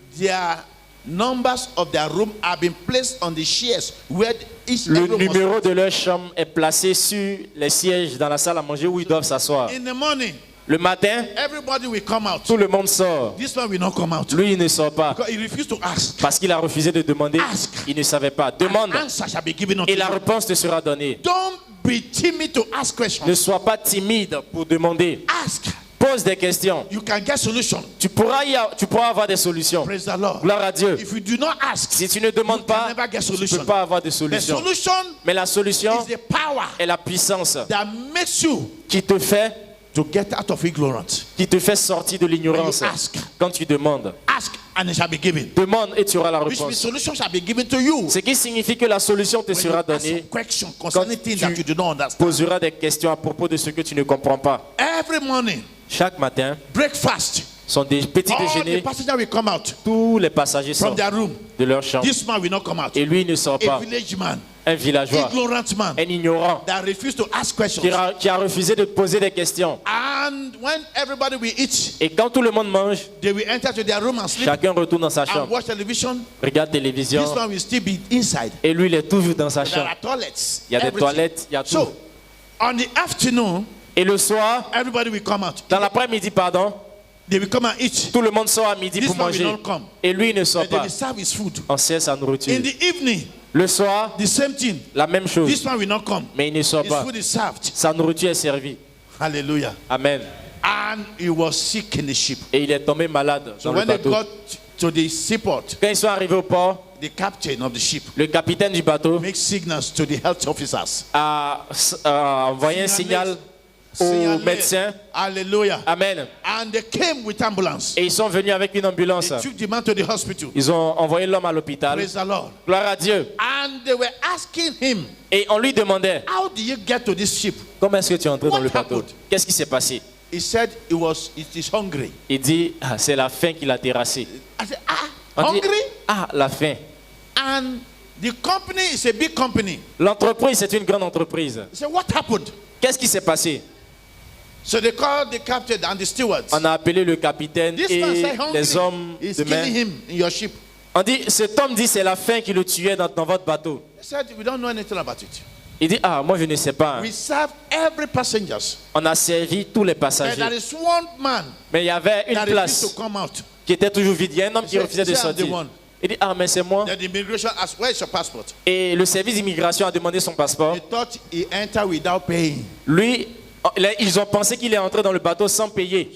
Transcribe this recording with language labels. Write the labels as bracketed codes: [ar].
[en] their numbers of their room have been placed on the chairs where each [fr] le [en] everyone was. [fr] numéro de leur chambre est placé sur les sièges dans la salle à manger où ils doivent s'asseoir. [en] In the morning, [fr] Le matin, [en] everybody will come out. [fr] tout le monde sort. [en] This one will not come out [fr] Lui, il ne sort pas [en] because he refused to ask. [fr] parce qu'il a refusé de demander. [en] Ask. [fr] Il ne savait pas. Demande [en] An answer shall be given unto [fr] et la [en] you. [fr] réponse te sera donnée. [en] Don't be timid to ask [fr] Ne [en] questions. [fr] sois pas timide pour demander. [en] Ask. [fr] Pose des questions. [en] You can get solution. [fr] Tu pourras avoir des solutions. [en] Praise the Lord. [fr] Gloire à Dieu. [en] If you do not ask, [fr] Si tu ne demandes [en] you can [fr] pas, [en] never get [fr] tu ne [en] solution. [fr] peux pas avoir de [en] The [fr] solution. [en] solution [fr] Mais la solution [en] is the power [fr] est la puissance [en] that makes you [fr] qui te fait [en] to get out of ignorance. [fr] sortir de l'ignorance. [en] When you ask. [fr] Quand tu demandes, [en] Ask and it shall be given. [fr] demande et tu auras la [en] Which means [fr] réponse. [en] solution shall be given to you. [fr] Ce qui signifie que la solution te [en] When you [fr] sera [en] ask [fr] donnée. [en] some question concerning things that you do not understand. [fr] Poseras des questions à propos de ce que tu ne comprends pas. [en] Every morning, [fr] Chaque matin, [en] breakfast. [fr] sont des petits [en] All the [fr] déjeuners. [en] passengers will come out [fr] Tous les passagers [en] from [fr] sortent [en] their room. [fr] de leur chambre. [en] This man will not come out. [fr] Et lui, il ne sort [en] A [fr] pas. [en] village man, [fr] Un villageois, [en] ignorant man, [fr] un ignorant, [en] that refused to ask questions. [fr] qui a refusé de poser des questions. [en] And when everybody will eat, [fr] Et quand tout le monde mange, [en] they will enter to their room and sleep [fr] chacun retourne dans sa [en] and [fr] chambre, [en] watch television. [fr] regarde télévision, [en] This one will still be inside. [fr] et lui, il est toujours dans sa [en] There [fr] chambre. [en] are toilets. [fr] Il y a des [en] everything. [fr] toilettes, il y a tout. [en] So, on the afternoon, [fr] Et le soir, [en] everybody will come out. [fr] dans l'après-midi, pardon, [en] They will come and eat. [fr] tout le monde sort à midi [en] This [fr] pour [en] man will [fr] manger. [en] not come. [fr] Et lui, il ne sort [en] And they [fr] pas. [en] will serve his food. [fr] On sert sa nourriture. [en] In the evening, [fr] Le soir, [en] the same thing. [fr] la même chose. [en] This one will not come. [fr] Mais il ne sort [en] His [fr] pas. [en] food is served. [fr] Sa nourriture est servie. [en] Hallelujah. [fr] Amen. [en] And he was sick in the ship. [fr] Et il est tombé malade [en] So [fr] dans le [en] when they [fr] bateau. [en] got to the seaport, [fr] Quand ils sont arrivés au port, [en] the captain of the ship [fr] le capitaine du bateau [en] makes signals to the health officers. [fr] a envoyé un signal aux Signalé. médecins. [en] Hallelujah. [fr] Amen. [en] And And they came with ambulance. [fr] Et ils sont venus avec une ambulance. [en] They took the man to the hospital. [fr] Ils ont envoyé l'homme à l'hôpital. [en] Praise the Lord. [fr] Gloire à Dieu. [en] And they were asking him, [fr] Et on lui demandait, [en] how did you get to this ship? [fr] comment est-ce que tu es entré dans [en] What [fr] le bateau? [en] happened? [fr] Qu'est-ce qui s'est passé? [en] He said it is hungry. [fr] Il dit, ah, c'est la faim qui l'a terrassé. [en] I said, [fr] On dit, [en] hungry? [fr] ah, la faim. [en] And the company is a big company. [fr] L'entreprise, c'est une grande entreprise. [en] He said, what happened? [fr] Qu'est-ce qui s'est passé? [en] So they called the captain and the stewards. [fr] On a appelé le capitaine [en] This [fr] et [en] man said [fr] les hommes [en] hungry is [fr] de [en] killing [fr] main. [en] him in your ship. [fr] On dit, cet homme dit, c'est la faim qui le tuait dans votre bateau. [en] He said, we don't know anything about it. [fr] Il dit, ah, moi je ne sais pas. [en] We serve every passengers. [fr] On a servi tous les [en] But [fr] passagers. [en] there is one man [fr] Mais il y avait une [en] that refused [fr] place [en] to come out. [fr] qui était toujours vide. Il y a un homme qui [en] Say- [fr] refusait de [en] say I'm the [fr] sortir. [en] one. [fr] Il dit, ah, mais c'est moi. [en] Then the immigration asked, where is your passport? [fr] Et le service d'immigration a demandé son passeport. [en] They thought he entered without paying. [fr] Lui, ils ont pensé qu'il est entré dans le bateau sans payer.